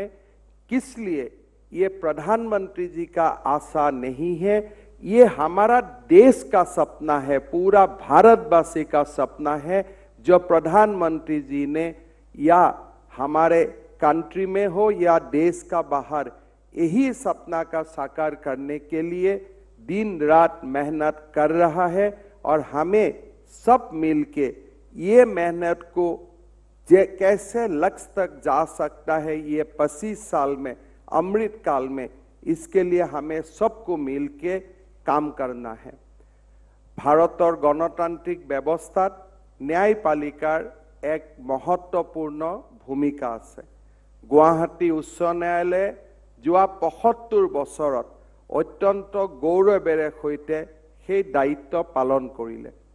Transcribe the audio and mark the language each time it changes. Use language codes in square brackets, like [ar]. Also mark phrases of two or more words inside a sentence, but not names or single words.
[hi] किस लिए ये प्रधानमंत्री जी का आशा नहीं है, ये हमारा देश का सपना है, पूरा भारतवासी का सपना है, जो प्रधानमंत्री जी ने या हमारे कंट्री में हो या देश का बाहर यही सपना का साकार करने के लिए दिन रात मेहनत कर रहा है। और हमें सब मिलके ये मेहनत को कैसे लक्ष्य तक जा सकता है, ये 25 साल में अमृत काल में, इसके लिए हमें सबको मिलके काम करना है। [as] ভাৰতৰ গণতান্ত্ৰিক ব্যৱস্থাত ন্যায়পালিকাৰ এক মহত্বপূৰ্ণ ভূমিকা আছে। গুৱাহাটী উচ্চ ন্যায়ালয়ে যোৱা ৭৫ বছৰত অত্যন্ত গৌৰৱেৰে সৈতে সেই দায়িত্ব পালন কৰিলে।